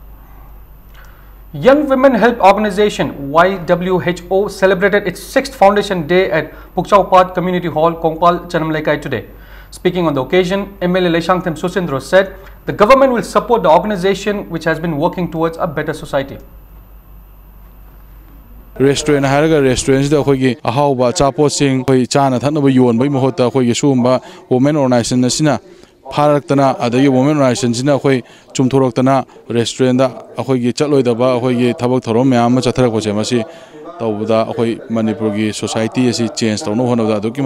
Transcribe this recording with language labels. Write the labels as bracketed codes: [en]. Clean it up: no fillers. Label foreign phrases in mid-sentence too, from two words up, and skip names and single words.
[en] Young Women Help Organization YWHO celebrated its 6th Foundation Day at Pukchaupat Community Hall, Kongpal, Chanamlaikai today. Speaking on the occasion, MLA Leshangthem Susendro said the government will support the organization which has been working towards a better society. [mni] Restaurant haraga restaurants da khoi ahauba chapo sing khoi chana thanaba yon bai mohota khoi sumba [en] women organization [mni] asina pharaktana adagi [en] women organization [mni] sina khoi chumthoroktana restaurant da khoi gi chaloi da ba khoi gi thabak thorom myam chatharak poche masi tawda khoi Manipur gi society asi change tawno hona da doki